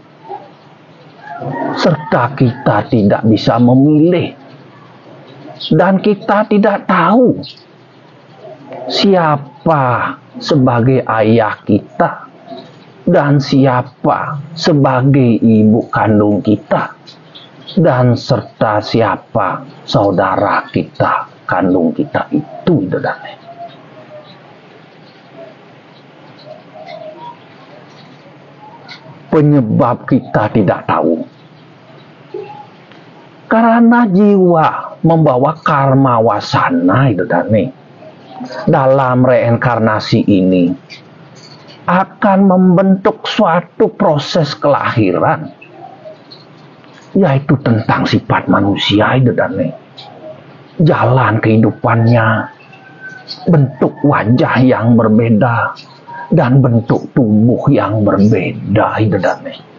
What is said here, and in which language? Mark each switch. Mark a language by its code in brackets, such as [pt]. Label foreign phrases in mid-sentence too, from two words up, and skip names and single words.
[id] serta kita tidak bisa memilih, dan kita tidak tahu siapa sebagai ayah kita, dan siapa sebagai ibu kandung kita, dan serta siapa saudara kita kandung kita itu Idodane. Penyebab kita tidak tahu karena jiwa membawa karma wasana Idodane. Dalam reinkarnasi ini akan membentuk suatu proses kelahiran, yaitu tentang sifat manusia Idodane. Jalan kehidupannya, bentuk wajah yang berbeda, dan bentuk tubuh yang berbeda Idodane.